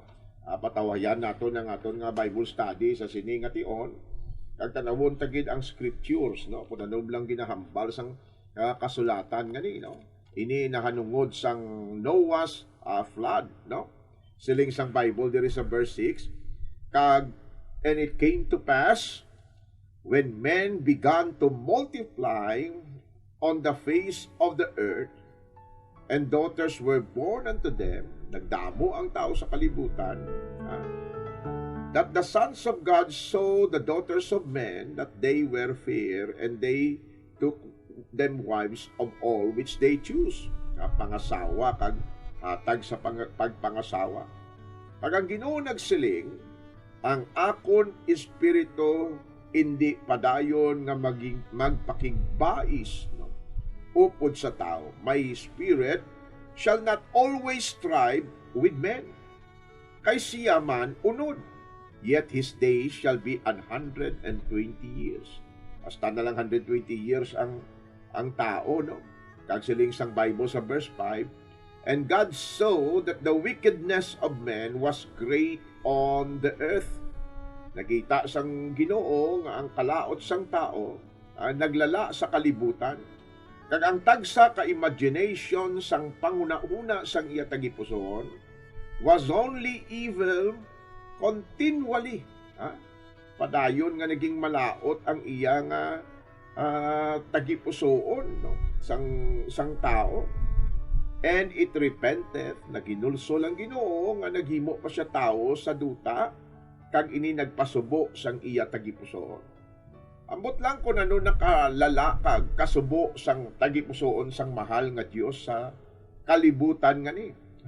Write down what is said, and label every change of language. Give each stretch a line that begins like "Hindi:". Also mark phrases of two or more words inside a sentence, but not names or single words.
Hiligaynon: Patawayan nato ng aton nga Bible study sa sini nga tion. Kag tanawon ta gid ang scriptures, no? Kun ano lang ginahambal sang kasulatan ngani, no? Ini nahanungod sang Noah's flood, no? Siling sang Bible diri sa verse 6, kag
English: and it came to pass, when men began to multiply on the face of the earth, and daughters were born unto them,
Hiligaynon: nagdamo ang tao sa kalibutan,
English: that the sons of God saw the daughters of men, that they were fair, and they took them wives of all which they choose.
Hiligaynon: Pangasawa, kag hatag sa pagpangasawa. Pag ang Ginoo nagsiling, ang akon espiritu hindi padayon nga magpakigbais, no? Upod sa tao.
English: My spirit shall not always strive with men.
Hiligaynon: Kay siya man unod,
English: yet his days shall be 120 years.
Hiligaynon: Basta na lang 120 years ang tao, no? Kag siling sang Bible sa verse 5,
English: and God saw that the wickedness of men was great on the earth.
Hiligaynon: Nakita sang Ginoo nga ang kalaot sang tao naglala sa kalibutan. Kag ang tagsa ka imagination sang panguna-una sang iya tagipuson
English: was only evil continually.
Hiligaynon: Padayon nga naging malaot ang iya nga tagipusoon, no? sang tao.
English: And it repenteth,
Hiligaynon: naginulso lang Ginoo nga naghimo pa siya tao sa duta, kag ini nagpasubo sang iya tagipusoon. Ambot lang kung ano nakalala kag kasubo sang tagipusoon sang mahal nga Dios sa kalibutan nga ni.